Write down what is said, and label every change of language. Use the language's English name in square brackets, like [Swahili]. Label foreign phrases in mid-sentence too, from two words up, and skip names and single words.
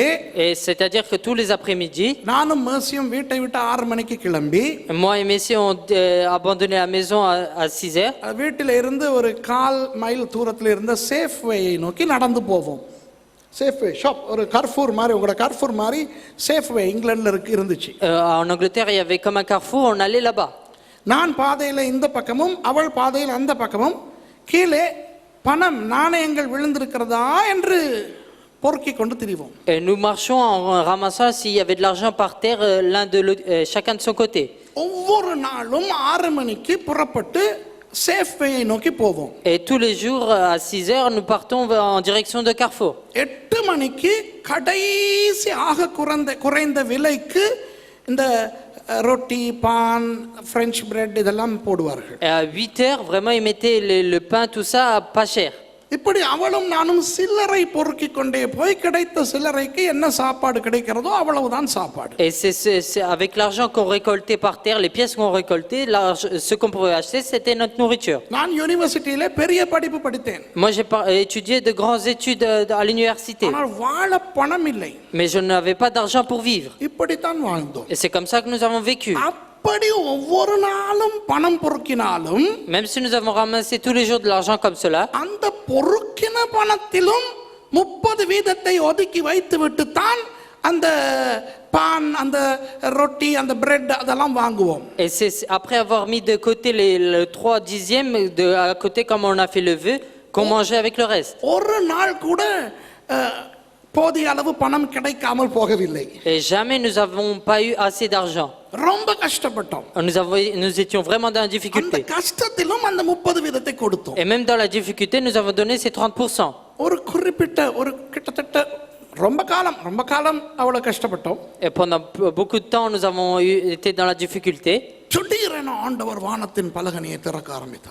[French] Et c'est-à-dire que tous les après-midi, [Tamil] நானும் மேர்சியும் வீட்டை விட்டு 6 மணிக்கு கிளம்பி [French] moi et Messie ont abandonné la maison à 6 heures. [Tamil] வீட்டில இருந்து ஒரு 1/4 மைல் தூரத்தில் இருந்த சேஃப்வேயை நோக்கி நடந்து போவோம். சேஃப்வே ஷாப், ஒரு கர்ஃபூர் மாதிரி, உங்களோட கர்ஃபூர் மாதிரி சேஃப்வே இங்கிலாந்துல இருந்துச்சு. [French] En Angleterre, il y avait comme un carrefour, on allait là-bas. [Tamil] நான் பாதையில இந்த பக்கமும் அவள் பாதையில் அந்த பக்கமும் கீழே பணம் நாணயங்கள் விழுந்திருக்கிறதா என்று பொறுக்கிக் கொண்டு திரிவோம். [French] Et nous marchions en ramassant s'il y avait de l'argent par terre, chacun de son côté. [Tamil] ஒவ்வொரு நாளும் 6 மணிக்கு புறப்பட்டு சேஃப்வேயை நோக்கி போவோம். [French] Et tous les jours à 6 heures, nous partons en direction de Carrefour. [Tamil] 8 மணிக்கு கடைசி ஆக குறைந்த விலைக்கு இந்த ரொட்டி, பான், [English] French bread [Tamil] இதெல்லாம் போடுவார்கள். [French] Et à 8 heures, vraiment, ils mettaient le pain, tout ça, pas cher. [Tamil] இப்படி அவளும் நானும் சில்லறை பொறுக்கிக் கொண்டே போய் கிடைத்த சில்லறைக்கு என்ன சாப்பாடு கிடைக்கிறதோ அவ்வளவுதான் சாப்பாடு. [French] Et c'est avec l'argent qu'on récoltait par terre, les pièces qu'on récoltait, ce qu'on pouvait acheter, c'était notre nourriture. [Tamil] நான் யூனிவர்சிட்டியில பெரிய படிப்பு படித்தேன். [French] Moi, j'ai étudié de grandes études à l'université. [Tamil] ஆனால் வாழ பணம் இல்லை. [French] Mais je n'avais pas d'argent pour vivre. [Tamil] இப்படித்தான் வாழ்ந்தோம். [French] Et c'est comme ça que nous avons vécu. [Tamil] அப்படி ஒவ்வொரு நாளும் பணம் பொறுக்கினாலும், [French] même si nous avons ramassé tous les jours de l'argent comme cela, [Tamil] அந்த பொறுக்கின பணத்திலும் 30% ஒதுக்கி வைத்துவிட்டு தான் அந்த பான், அந்த ரொட்டி, அந்த பிரெட் அதெல்லாம் வாங்குவோம். [French] Et c'est après avoir mis de côté le 3/10 à côté comme on a fait le vœu, qu'on mangeait avec le reste. [Tamil] ஒரு நாள் கூட போதிய அளவு பணம் கிடைக்காமல் போகவில்லை. [French] Et jamais nous n'avons pas eu assez d'argent. [Tamil] ரொம்ப கஷ்டப்பட்டோம். [French] Nous étions vraiment dans la [Tamil] அந்த [French] difficulté. [Tamil] கஷ்டத்திலும் அந்த 30 வீதத்தை கொடுத்தோம். [French] Et même dans la difficulté, nous avons donné ces 30%. [Tamil] ஒரு குறிப்பிட்ட ஒரு கிட்டத்தட்ட ரொம்ப காலம் அவ்வளவு கஷ்டப்பட்டோம். [French] Et pendant beaucoup de temps, nous avons été dans la difficulté. [Tamil] திடீரென ஆண்டவர் வானத்தின் பலகணியை திறக்க ஆரம்பித்தார்.